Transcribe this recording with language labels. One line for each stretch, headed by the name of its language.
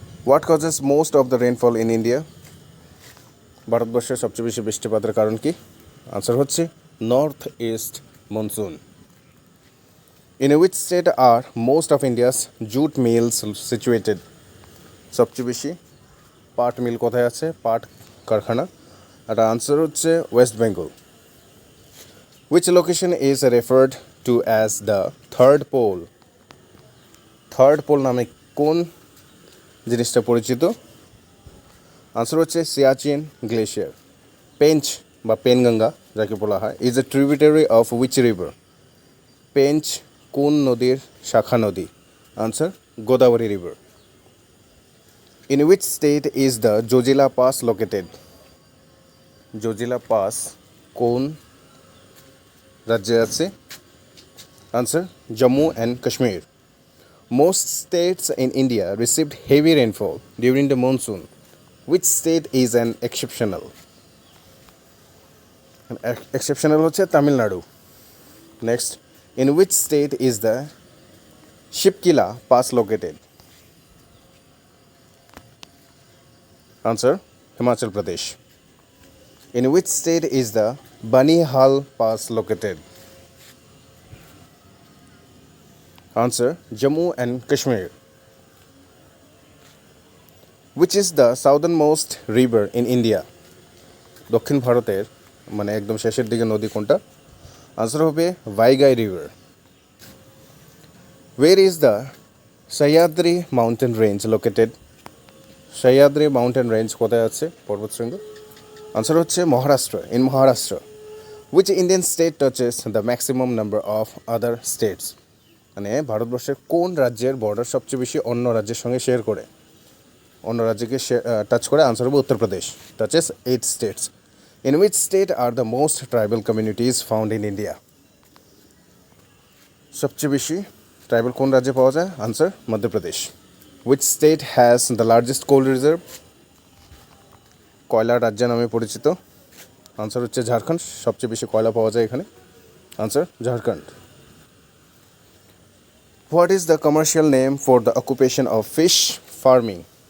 English: What causes most of the rainfall in India?
Bangla: ভারতবর্ষের সবচেয়ে বেশি বৃষ্টিপাতের কারণ কি? আনসার হচ্ছে north east monsoon.
English: In which state are most of India's jute mills situated?
Bangla: সবচেয়ে বেশি পাট মিল কোথায় আছে, পাট কারখানা? আর আনসার হচ্ছে West Bengal.
English: Which location is referred to as the third pole?
Bangla: Third pole নামে কোন জিনিসটা পরিচিত? আনসার হচ্ছে সিয়াচিন গ্লেশিয়ার। পেঞ্চ বা পেনগঙ্গা যাকে বলা হয়
English: Is a tributary of which river?
Bangla: Pench কোন নদীর শাখা নদী? Answer Godavari river.
English: In which state is the Zojila pass located?
Bangla: Zojila pass কোন রাজ্যে আছে? Answer Jammu and Kashmir.
English: Most states in India received heavy rainfall during the monsoon. Which state is an exceptional?
Bangla: Exceptional হচ্ছে Tamil Nadu.
English: Next, in which state is the Shipkila Pass located? Answer, Himachal Pradesh. In which state is the Banihal Pass located? Answer, Jammu and Kashmir. Which is the southernmost river in India?
Bangla: দক্ষিণ ভারতের মানে একদম শেষের দিকে নদী কোনটা? Answer হবে ভাইগাই river.
English: Where is the Sahyadri mountain range located?
Bangla: Sahyadri mountain range কোথায় আছে পর্বতশৃঙ্গ? আনসার হচ্ছে Maharashtra,
English: in Maharashtra. Which Indian state touches the maximum number of other states?
Bangla: মানে ভারতবর্ষের কোন রাজ্যের বর্ডার সবচেয়ে বেশি অন্য রাজ্যের সঙ্গে শেয়ার করে, অন্য রাজ্যকে টাচ করে? আনসার হবে Uttar Pradesh,
English: Touches 8 states. In which state are the most tribal communities found in India?
Bangla: সবচেয়ে বেশি ট্রাইবাল কোন রাজ্যে পাওয়া যায়? Answer, Madhya Pradesh.
English: Which state has the largest coal reserve?
Bangla: কয়লা রাজ্য নামে পরিচিত. আনসার হচ্ছে ঝাড়খণ্ড, সবচেয়ে বেশি কয়লা পাওয়া যায় এখানে. Answer, Jharkhand.
English: What is the commercial name for the occupation of fish farming?